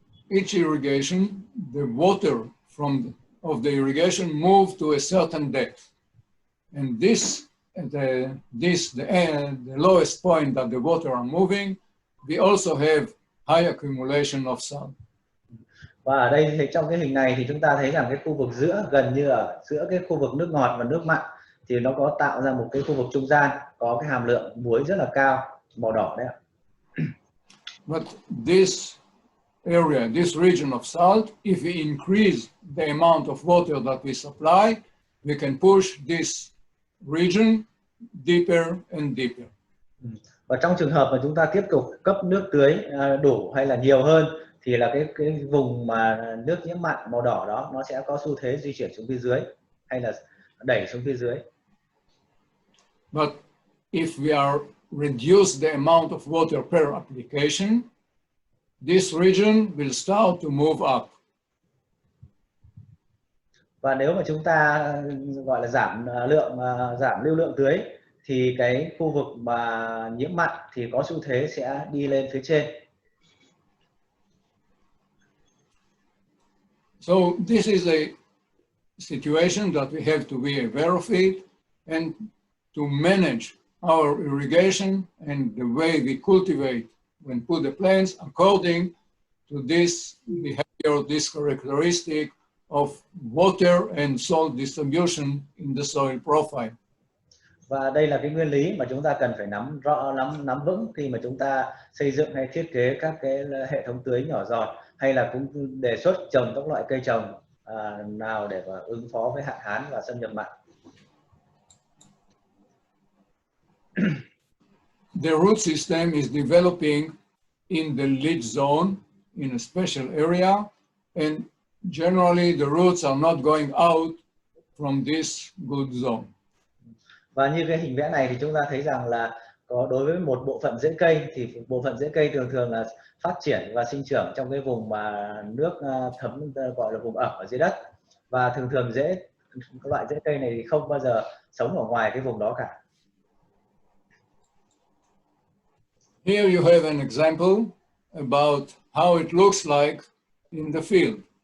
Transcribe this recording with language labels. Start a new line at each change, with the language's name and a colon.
English: Each irrigation, the water of the irrigation move to a certain depth, and the lowest point that the water are moving, we also have high accumulation of salt.
Vietnamese: Và ở đây thì trong cái hình này thì chúng ta thấy rằng cái khu vực giữa, gần như ở giữa cái khu vực nước ngọt và nước mặn, thì nó có tạo ra một cái khu vực trung gian có cái hàm lượng muối rất là cao, màu đỏ đấy ạ.
English: But this area, this region of salt, if we increase the amount of water that we supply, we can push this region deeper and deeper.
Vietnamese: Và trong trường hợp mà chúng ta tiếp tục cấp nước tưới đủ hay là nhiều hơn, thì là cái vùng mà nước nhiễm mặn màu đỏ đó nó sẽ có xu thế di chuyển xuống phía dưới hay là đẩy xuống phía dưới.
English: But if we are reduce the amount of water per application, this region will start to move up.
Vietnamese: Và nếu mà chúng ta gọi là giảm lưu lượng tưới, thì cái khu vực mà nhiễm mặn thì có xu thế sẽ đi lên phía trên.
English: So this is a situation that we have to be aware of it, and to manage our irrigation and the way we cultivate when put the plants according to this behavior, this characteristic of water and salt distribution in the soil profile.
Vietnamese: Và đây là cái nguyên lý mà chúng ta cần phải nắm vững khi mà chúng ta xây dựng hay thiết kế các cái hệ thống tưới nhỏ giọt, hay là cũng đề xuất trồng các loại cây trồng nào để ứng phó với hạn hán và xâm nhập mặn.
English: the root system is developing in the leach zone in a special area, and generally the roots are not going out from this good zone.
Vietnamese: Và như cái hình vẽ này thì chúng ta thấy rằng là đối với một bộ phận rễ cây thì bộ phận rễ cây thường thường là phát triển và sinh trưởng trong cái vùng mà nước thấm, gọi là vùng ẩm ở dưới đất, và thường thường các loại rễ cây này thì không bao giờ sống ở ngoài cái vùng đó cả.
English: Here you have an example about how it looks like in the field.